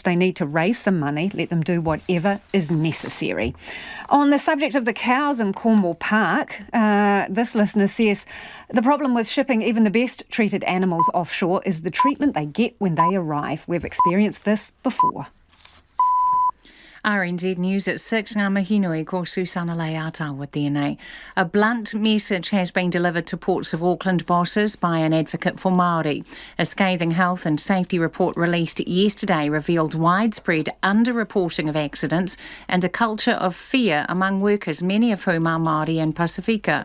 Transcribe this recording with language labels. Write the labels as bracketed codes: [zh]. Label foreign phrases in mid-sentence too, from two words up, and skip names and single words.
[en] They need to raise some money, let them do whatever is necessary. On the subject of the cows in Cornwall Park, this listener says, the problem with shipping even the best treated animals offshore is the treatment they get when they arrive. We've experienced this before. RNZ News at 6, [mi] ngā mihinui ko Susana Leata [en] with DNA. A blunt message has been delivered to Ports of Auckland bosses by an advocate for Māori. A scathing health and safety report released yesterday revealed widespread underreporting of accidents and a culture of fear among workers, many of whom are Māori and Pasifika.